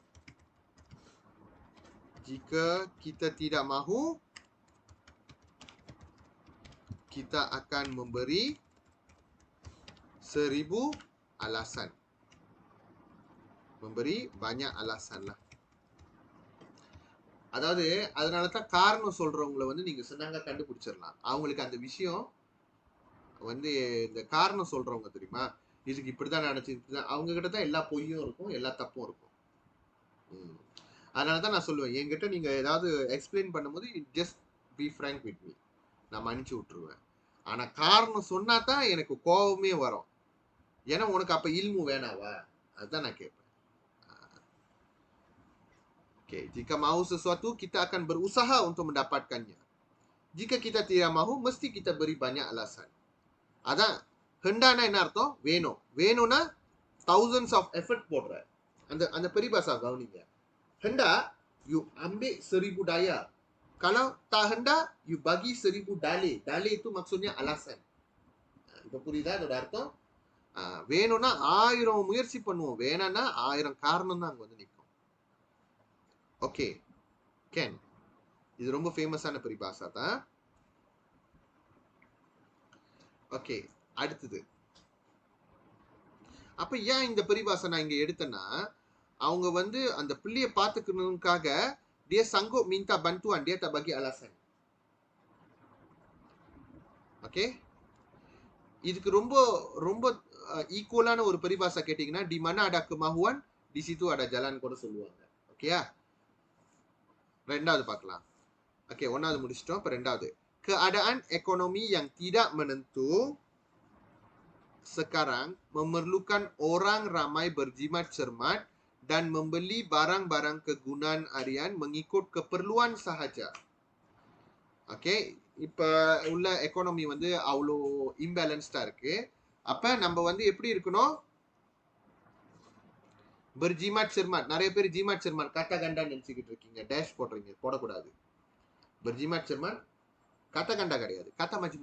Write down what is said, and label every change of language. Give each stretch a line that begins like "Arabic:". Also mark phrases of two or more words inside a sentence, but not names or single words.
Malay: Jika kita tidak mahu, kita akan memberi 1000 alasan. Memberi banyak alasan lah.
Tamil: அதாவது அதனால தான் காரணம் சொல்றவங்களை வந்து நீங்க சொன்னாங்க கண்டுபிடிச்சிடலாம். அவங்களுக்கு அந்த விஷயம் வந்து இந்த காரணம் சொல்றவங்க தெரியுமா, இதுக்கு இப்படிதான் நினைச்சு, அவங்க கிட்ட தான் எல்லா பொய்யும் இருக்கும், எல்லா தப்பும் இருக்கும். அதனாலதான் நான் சொல்லுவேன், என்கிட்ட நீங்க ஏதாவது எக்ஸ்பிளைன் பண்ணும்போது
English: just be frank with me,
Tamil: நான் மன்னிச்சு விட்டுருவேன். ஆனா காரணம் சொன்னா தான் எனக்கு கோபமே வரும். ஏன்னா உனக்கு அப்ப இல்மு வேணாவா, அதுதான் நான் கேட்பேன்.
English: Okay.
Malay: Jika mahu sesuatu, kita akan berusaha untuk mendapatkannya. Jika kita tidak mahu, mesti kita beri banyak alasan.
Tamil: அதான் ஹெண்டானா என்ன அர்த்தம்? வேணும். வேணும்னா
English: thousands of effort
Tamil: போடுற. அந்த பரிபாஷா கவனிங்க.
Malay: ஹெண்டா you ambil 1000 daya. Kalau tak hendak, you bagi 1000 dalih. Dalih itu maksudnya alasan.
Tamil: இப்ப புரியுதா அதோட அர்த்தம்? வேணும்னா 1000 முயற்சி பண்ணுவோம், வேணாம்னா 1000 காரணம் தான் அங்க வந்து நிற்கும். ஓகே கேன், இது ரொம்ப ஃபேமஸான பரிபாஷா தான். ஓகே அடுத்தது. அப்ப ஏன் இந்த பரிபாஷா நான் இங்க எடுத்தேன்னா, அவங்க வந்து அந்த பிள்ளைய பாத்துக்கணுக்காக
Malay: dia sanggup minta bantuan, dia tak bagi alasan.
Tamil: ஓகே, இதுக்கு ரொம்ப ரொம்ப ஈக்குவலான ஒரு பரிபாஷா கேட்டீங்கன்னா,
Malay: di mana ada kemahuan, di situ ada jalan
Tamil: கூட சொல்லுவாங்க.
Malay: ஓகேயா?
Tamil: ரெண்டாவது பார்க்கலாம். ஓகே, ஒன்னாவது முடிச்சிட்டோம். இப்ப ரெண்டாவது,
Malay: keadaan ekonomi yang tidak menentu sekarang memerlukan orang ramai berjimat cermat dan membeli barang-barang kegunaan harian mengikut keperluan sahaja.
Tamil: ஓகே, இப்ப உள்ள எக்கானமி வந்து அவ்வளோ இம்பேலன்ஸ்டா இருக்கு. அப்ப நம்ம வந்து எப்படி இருக்கணும்?
Malay: berjimat cermat.
Tamil: நிறைய பேர்
Malay: jimat cermat kata ganda
Tamil: நினைச்சுக்கிட்டு இருக்கீங்க, டேஷ் போடுறீங்க, போடக்கூடாது.
Malay: berjimat cermat kata ganda
Tamil: கிடையாது,
Malay: kata majmuk.